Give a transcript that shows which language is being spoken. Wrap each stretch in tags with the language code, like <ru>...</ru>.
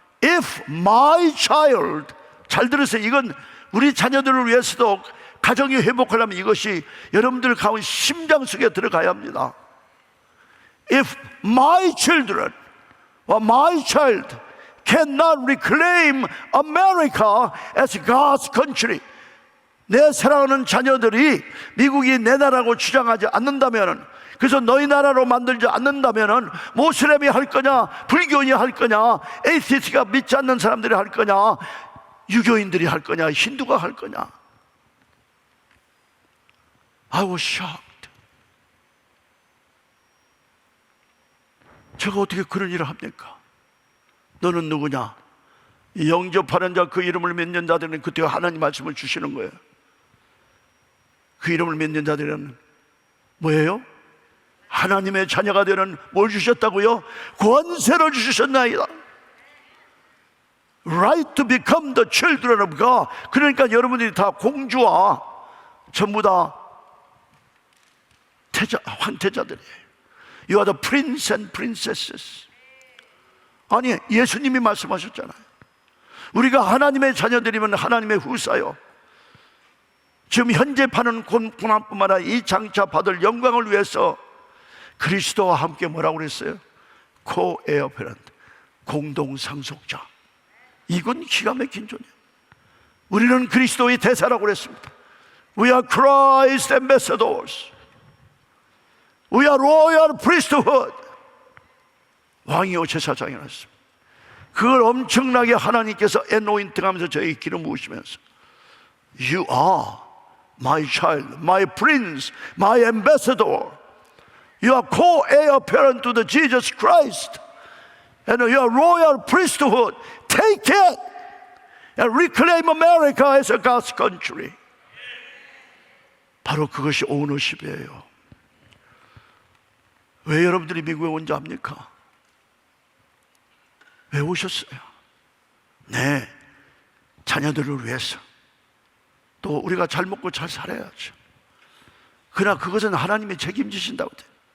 <en>If my child,</en> <ko>잘 들으세요. 이건 우리 자녀들을 위해서도 가정이 회복하려면 이것이 여러분들 가운 심장 속에 들어가야 합니다.</ko> <en>If my children or my child cannot reclaim America as God's country,</en> <ko>내 사랑하는 자녀들이 미국이 내 나라고 주장하지 않는다면, 그래서 너희 나라로 만들지 않는다면 모슬렘이 할 거냐, 불교인이 할 거냐, 에이티스트가 믿지 않는 사람들이 할 거냐, 유교인들이 할 거냐, 힌두가 할 거냐.</ko> <en>I was shocked.</en> <ko>제가 어떻게 그런 일을 합니까? 너는 누구냐? 영접하는 자, 그 이름을 믿는 자들은 그때 하나님 말씀을 주시는 거예요. 그 이름을 믿는 자들은 뭐예요? 하나님의 자녀가 되는 뭘 주셨다고요? 권세를 주셨나이다.</ko> <en>Right to become the children of God.</en> <ko>그러니까 여러분들이 다 공주와 전부 다 황태자들이에요.</ko> <en>You are the prince and princesses.</en> <ko>아니, 예수님이 말씀하셨잖아요. 우리가 하나님의 자녀들이면 하나님의 후사요. 지금 현재 파는 고난뿐만 아니라 이 장차 받을 영광을 위해서 그리스도와 함께 뭐라고 그랬어요? 코에어페란트, 공동상속자. 이건 기가 막힌 존재예요. 우리는 그리스도의 대사라고 그랬습니다.</ko> <en>We are Christ ambassadors. We are royal priesthood.</en> <ko>왕이요 제사장이 났습니다. 그걸 엄청나게 하나님께서 anointing하면서 저에게 기름 부으시면서</ko> <en>You are my child, my prince, my ambassador. You are co-heir apparent to the Jesus Christ, and you are royal priesthood. Take it and reclaim America as a God's country.</en> <ko>바로 그것이 ownership이에요. 왜 여러분들이 미국에 온지 압니까? 왜 오셨어요? 네, 자녀들을 위해서. 또 우리가 잘 먹고 잘 살아야죠. 그러나 그것은 하나님이 책임지신다고 돼요.</ko>